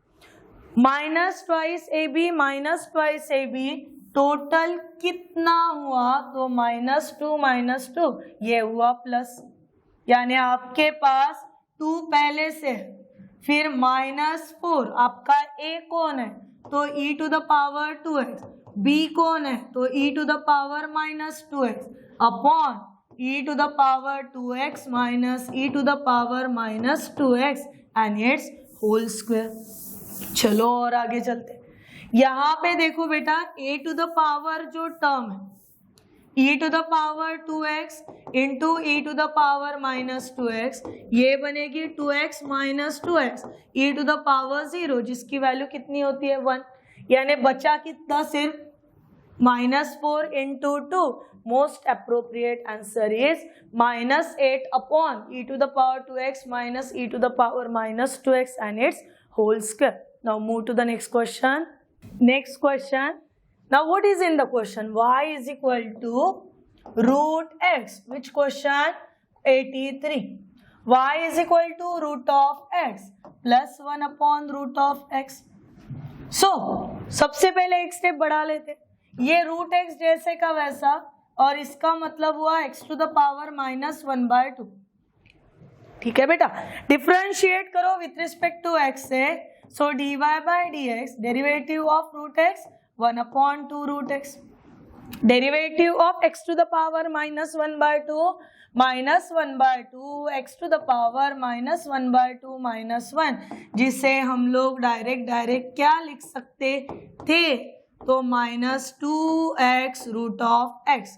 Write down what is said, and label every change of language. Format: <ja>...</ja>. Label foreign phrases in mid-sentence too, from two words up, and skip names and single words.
<en>minus twice a b minus twice a b</en> <hi>टोटल कितना हुआ, तो -2 ये हुआ प्लस, यानी आपके पास 2 पहले से, फिर -4 आपका a कौन है, तो</hi> <en>e to the power 2x. b कौन है, तो e to the power -2x अपॉन e to the power 2x minus e to the power -2x and its whole square.</en> <hi>चलो और आगे चलते. यहाँ पे देखो बेटा</hi> <en>a to the power</en> <hi>जो टर्म है</hi> <en>e to the power 2x into e to the power -2x,</en> <hi>ये बनेगी</hi> <en>2x minus 2x e to the power 0</en> <hi>जिसकी वैल्यू कितनी होती है 1, यानी बचा कितना सिर्फ -4 इंटू 2.</hi> <en>Most appropriate answer is -8 upon e to the power 2x minus e to the power -2x and its whole square. Now move to the next question. Next question. Now what is in the question? Y is equal to root x. Which question? 83. Y is equal to root of x plus 1 upon root of x.</en> <hi>So सबसे पहले एक स्टेप बढ़ा लेते, ये</hi> <en>root x</en> <hi>जैसे का वैसा, और इसका मतलब हुआ</hi> <en>x to the power -1/2.</en> <hi>ठीक है बेटा, डिफरेंशिएट करो</hi> <en>with respect to x</en> <hi>से.</hi> <en>so dy by dx, derivative of root x 1/2 root x, derivative of x to the power -1/2 -1/2 x to the power -1/2 -1,</en> <hi>जिसे हम लोग डायरेक्ट क्या लिख सकते थे, तो</hi> <en>-2x root of x.</en>